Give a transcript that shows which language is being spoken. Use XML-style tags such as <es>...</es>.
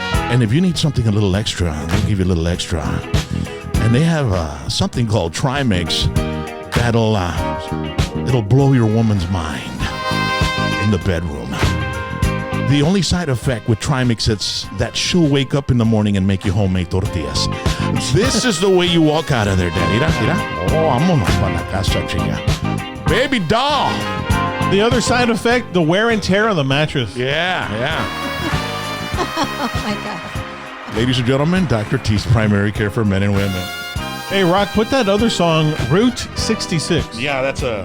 <en>And if you need something a little extra, they'll give you a little extra. And they have something called Trimix that'll it'll blow your woman's mind in the bedroom. The only side effect with Trimix is that she'll wake up in the morning and make you homemade tortillas. This is the way you walk out of there, Daddy.</en> <es>Mira. Oh, vámonos para la casa, chica.</es> <en>Baby doll. The other side effect, the wear and tear on the mattress. Yeah. Oh, my God. Ladies and gentlemen, Dr. T's primary care for men and women. Hey, Rock, put that other song, Route 66. Yeah, that's</en>